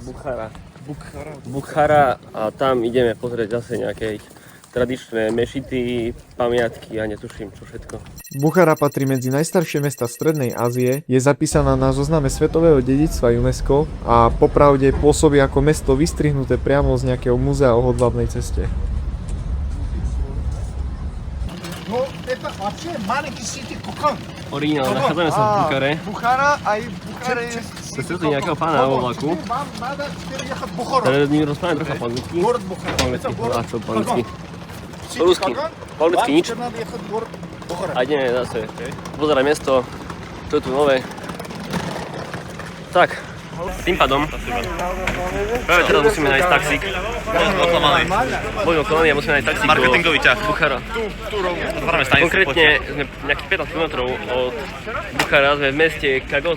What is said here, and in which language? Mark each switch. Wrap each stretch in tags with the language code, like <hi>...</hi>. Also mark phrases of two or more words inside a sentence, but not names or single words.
<sk>Bukhara a tam ideme pozrieť zase nejaké tradičné mešity, pamiatky a netuším čo všetko. Buchara patrí medzi najstaršie mesta Strednej Ázie, je zapísaná na zozname svetového dedičstva UNESCO a popravde pôsobí ako mesto vystrihnuté priamo z nejakého múzea o hodvábnej ceste. No,</sk> <ru>это вообще маленький сити Кукан.</ru> <sk>Originál, nachádzame sa v Buchare.</sk> <ru>Бухара, а и в Бухаре есть...</ru> <sk>Stretli nejakého pána vo vlaku.</sk> <ru>Вам надо теперь ехать в Бухару.</ru> <sk>Teraz mi rozprávame trocha po anglicky.</sk> <ru>Город Бухара.</ru> <sk>Po anglicky,</sk> <ru>Это город</ru> <sk>a čo po anglicky.</sk> <en>Сити</en> <ru>По-русски. Каган.</ru> <sk>Po-anglicky</sk> <ru>Вам</ru> <sk>nič.</sk> <ru>теперь надо ехать в город Бухара.</ru> <sk>A ideme zase pozerať mesto, čo je tu nové. Tak, tým pádom, práve teraz musíme nájsť taxík. Boli oklamaní a musíme nájsť taxík Marketingový ťah. do Buchara. Otvoríme stanicu. Konkrétne sme nejakých 15 km od Buchara, sme v meste Kagot.</sk>